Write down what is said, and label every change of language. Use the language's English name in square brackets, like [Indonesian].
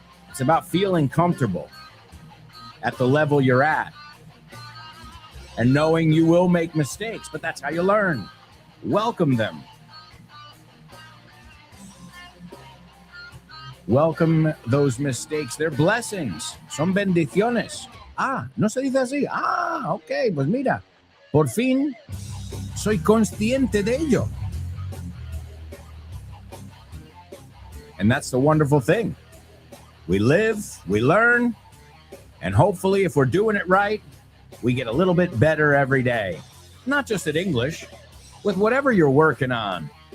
[English] It's about feeling comfortable at the level you're at and knowing you will make mistakes, but that's how you learn. Welcome them. Welcome those mistakes. They're blessings. [Spanish] Son bendiciones. Ah, no se dice así. Ah, ok, pues mira, por fin soy consciente de ello. [English] And that's the wonderful thing. We live, we learn, and hopefully if we're doing it right, we get a little bit better every day. Not just at English, with whatever you're working on.